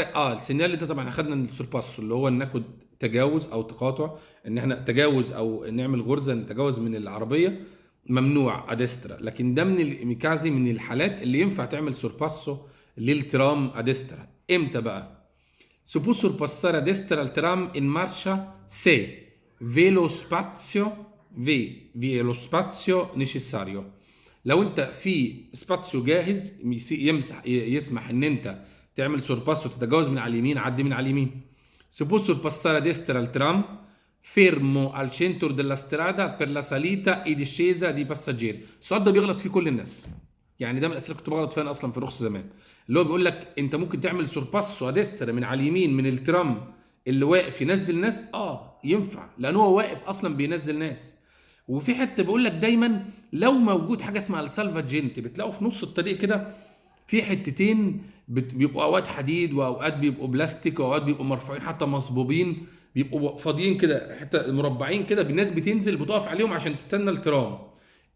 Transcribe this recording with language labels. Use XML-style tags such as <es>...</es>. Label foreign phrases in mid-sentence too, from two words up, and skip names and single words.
<ar>السينيالي ده طبعا اخدنا السورباسو اللي هو ناخد تجاوز او تقاطع، ان احنا تجاوز او نعمل غرزه نتجاوز من العربيه، ممنوع اديسترا. لكن ده من الميكازي من الحالات اللي ينفع تعمل سورباسو للترام اديسترا. امتى بقى؟</ar> <it>Si può sorpassare a destra il tram in marcia se vi è lo spazio necessario.</it> <ar>لو انت في سباتيو جاهز يسمح ان انت تعمل سورباس وتتجاوز من على اليمين، عدي من على اليمين.</ar> <it>Si può sorpassare a destra il tram fermo al centro della strada per la salita e discesa di passeggeri.</it> <ar>السؤال ده بيغلط فيه كل الناس، يعني ده من الاسئله كنت بغلط فيها انا اصلا في رخص زمان، اللي هو بيقول لك انت ممكن تعمل سورباسو اديسترا من على اليمين من الترام اللي واقف ينزل ناس. ينفع لان هو واقف اصلا بينزل ناس. وفي حته بيقول لك دايما لو موجود حاجه اسمها السالفاجنت، بتلاقوا في نص الطريق كده في حتتين بيبقوا اوقات حديد واوقات بيبقوا بلاستيك واوقات بيبقوا مرفوعين حتى مصبوبين، بيبقوا فاضيين كده حته مربعين كده، الناس بتنزل بتقف عليهم عشان تستنى الترام.</ar>